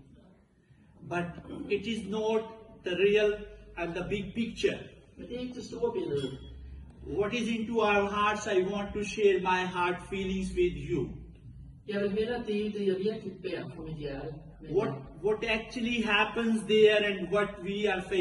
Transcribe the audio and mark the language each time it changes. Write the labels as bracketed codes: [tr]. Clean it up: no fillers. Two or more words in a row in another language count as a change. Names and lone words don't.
[en] But it is not the real and the big picture. [da] Men det er ikke det store billede. [en] What is into our hearts, I want to share my heart feelings with you. [da] Jeg vil hellere dele det, jeg virkelig bærer på mit hjerte. [en] What actually happens there and what we are facing.